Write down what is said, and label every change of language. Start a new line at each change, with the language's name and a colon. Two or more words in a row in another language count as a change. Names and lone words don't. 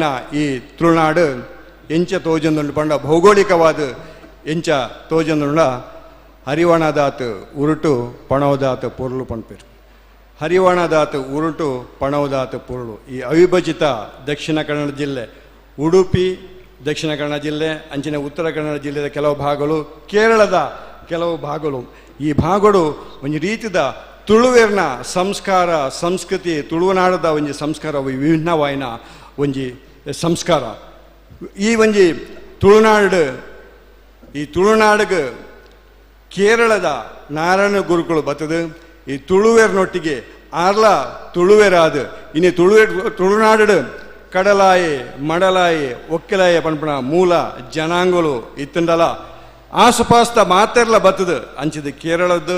Tulu: ಈ ತುಳುನಾಡು ಎಂಚ ತೋಜಂದುಂಡು ಪಂಡ ಭೌಗೋಳಿಕವಾದ ಎಂಚ ತೋಜಂದುಂಡ ಹರಿವಾಣದಾತ್ ಉರುಟು ಪಣವದಾತ್ ಪೊರ್ಲು ಪಂಪೇರು ಹರಿವಾಣದಾತ್ ಉರುಟು ಪಣವದಾತ್ ಪೊರ್ಲು ಈ ಅವಿಭಜಿತ ದಕ್ಷಿಣ ಕನ್ನಡ ಜಿಲ್ಲೆ ಉಡುಪಿ ದಕ್ಷಿಣ ಕನ್ನಡ ಜಿಲ್ಲೆ ಅಂಚಿನ
Kannada: ಉತ್ತರ ಕನ್ನಡ ಜಿಲ್ಲೆಯ ಕೆಲವು ಭಾಗಗಳು ಕೇರಳದ ಕೆಲವು ಭಾಗಗಳು ಈ ಭಾಗಗಳು
Tulu: ಒಂದು ರೀತಿದ ತುಳುವೆರ್ನ ಸಂಸ್ಕಾರ ಸಂಸ್ಕೃತಿ ತುಳುನಾಡದ ಒಂಜಿ ಸಂಸ್ಕಾರ ವಿಭಿನ್ನವಾಯಿನ ಒಂಜಿ ಸಂಸ್ಕಾರ ಈ ಒಂಜಿ ತುಳುನಾಡಿಗೆ ಕೇರಳದ ನಾರಾಯಣ ಗುರುಗಳು ಬತ್ತದು ಈ ತುಳುವೆರ್ನೊಟ್ಟಿಗೆ ಆರ್ಲ ತುಳುವೆರಾದ ಇನ್ನು ತುಳುನಾಡು ಕಡಲಾಯಿ ಮಡಲಾಯಿ ಒಕ್ಕೆಲಾಯಿ ಪಂಪಣ ಮೂಲ ಜನಾಂಗಗಳು ಇತ್ತಂಡಲ ಆಸುಪಾಸ್ತ ಮಾತೆರ್ಲ ಬತ್ತದು ಅಂಚಿದ ಕೇರಳದ್ದು